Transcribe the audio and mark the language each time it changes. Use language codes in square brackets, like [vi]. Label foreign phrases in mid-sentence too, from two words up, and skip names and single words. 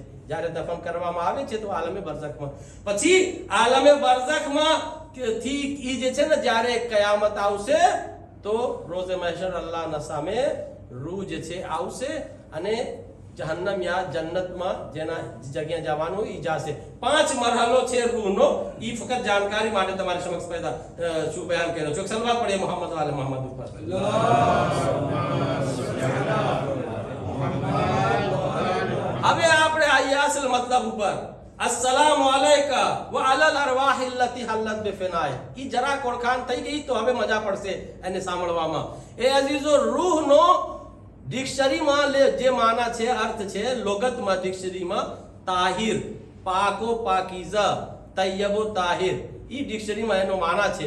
[gu] જ્યારે દફન કરવામાં આવે છે તો આલમે બરઝખમાં. પછી આલમે બરઝખમાં થી ઈ જે છે ને જ્યારે કયામત આવશે તો રોઝે મહશર અલ્લાહના સામે રૂહ જે છે આવશે, અને જહન્નમ યા જન્નતમાં જેના જગ્યા જવાનું ઈ જાશે. 5 મરહલો છે રૂહનો. ઈ ફક્ત જાણકારી માટે તમારી સમક્ષ પેદા શું બયાન કર્યો છું. સલવાત પડે મોહમ્મદ વાલે મોહમ્મદ ઉપર. હવે આપણે આયા અસલ મતલબ ઉપર. [ar] السلام عليك وعلى الأرواح التي حلت بفنائك. [gu] ઈ જરાક ઓળખાણ થઈ ગઈ તો હવે મજા પડશે એને સાંભળવામાં. એ અઝીઝો, રૂહનો ડિક્શનરીમાં જે માના છે, અર્થ છે લોગતમાં, ડિક્શનરીમાં તાહિર, પાકો પાકીઝા, તૈયબો તાહિર, ઈ ડિક્શનરીમાં એનો માના છે.